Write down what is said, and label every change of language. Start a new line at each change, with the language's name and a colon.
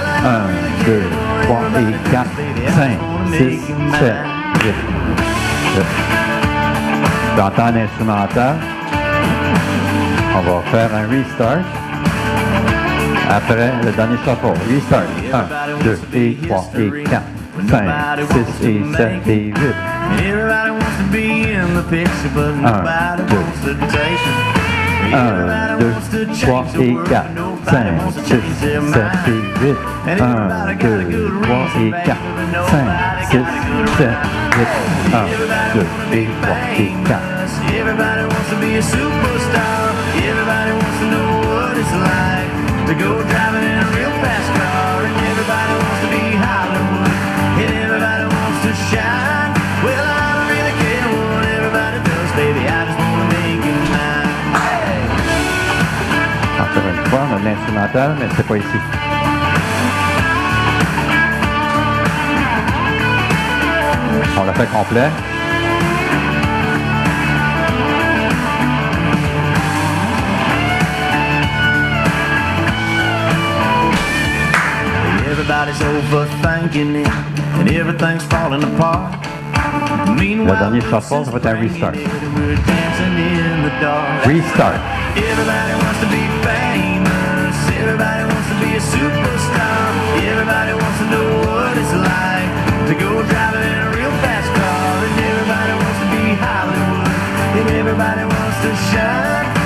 French: 1, 2, 3 et 4. 5, 6, 7, 8. J'entends l'instrumental. On va faire un restart. Après le dernier shuffle. Restart. 1, 2 et 3 et 4. 5, 6 et 7 et 8.
English: Everybody wants to be in the picture, but nobody wants to taste it.
French: 1, 2, 3 et 4, 5, 6, 7 et 8. 1, 2, 3 et 4, 5, 6, 7, 8. 1, 2 et 3 et 4.
English: Everybody wants to be a superstar. Everybody wants to know what it's like to go driving in a real fast car. And everybody wants to be Hollywood. And everybody wants to shine. Well, I don't really care what everybody does, baby. I just want to make you mine.
French: Encore une fois, on a l'instrumental, mais c'est pas ici. On l'a fait complet.
English: Everybody's overthinking it, and everything's falling apart.
French: Le dernier shuffle, ça va être un restart.
English: We're dancing in the dark. Restart. Everybody wants to be famous. Everybody wants to be a superstar. Everybody wants to know what it's like to go driving in a real fast car. And everybody wants to be Hollywood. And everybody wants to shine.